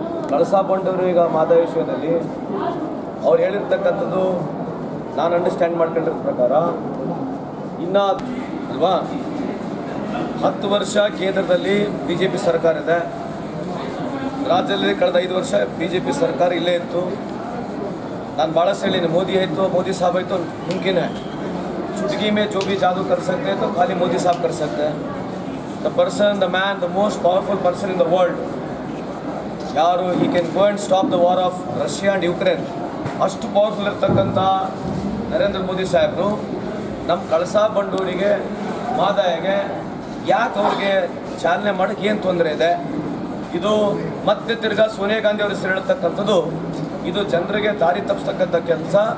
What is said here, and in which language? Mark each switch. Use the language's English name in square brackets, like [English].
[Kannada] ಕಳಸಾ ಬಂಡೂರು ಈಗ ಮಾದಾಯ ವಿಷಯದಲ್ಲಿ ಅವ್ರು ಹೇಳಿರ್ತಕ್ಕಂಥದ್ದು ನಾನು ಅಂಡರ್ಸ್ಟ್ಯಾಂಡ್ ಮಾಡ್ಕೊಂಡಿರೋ ಪ್ರಕಾರ ಇನ್ನು ಅಲ್ವಾ 10 ವರ್ಷ ಕೇಂದ್ರದಲ್ಲಿ BJP ಸರ್ಕಾರ ಇದೆ, ರಾಜ್ಯದಲ್ಲಿ ಕಳೆದ 5 ವರ್ಷ BJP ಸರ್ಕಾರ ಇಲ್ಲೇ ಇತ್ತು. ನಾನು ಭಾಳಷ್ಟು ಹೇಳಿನಿ, ಮೋದಿ ಆಯಿತು, ಮೋದಿ ಸಾಹಬ್ ಆಯಿತು, [Hindi] मुमकिन है चुटकी में जो भी जादू कर सकते हैं तो खाली मोदी साहब कर सकते हैं. [English] The person, the man, the most powerful person in the world ಯಾರು he can go and stop the war of Russia and Ukraine. [Kannada] ಅಷ್ಟು ಪವರ್ಫುಲ್ ಇರ್ತಕ್ಕಂಥ ನರೇಂದ್ರ ಮೋದಿ ಸಾಹೇಬರು ನಮ್ಮ ಕಳಸಾ ಬಂಡೂರಿಗೆ ಮಾದಾಯಗೆ ಯಾಕೆ ಅವ್ರಿಗೆ ಚಾಲನೆ ಮಾಡೋಕ್ಕೆ ಏನು ತೊಂದರೆ ಇದೆ? ಇದು ಮತ್ತೆ ತಿರ್ಗಾ ಸೋನಿಯಾ ಗಾಂಧಿ ಅವರು ಹೆಸರು ಹೇಳ್ತಕ್ಕಂಥದ್ದು ಇದು ಜನರಿಗೆ ದಾರಿ ತಪ್ಪಿಸ್ತಕ್ಕಂಥ ಕೆಲಸ.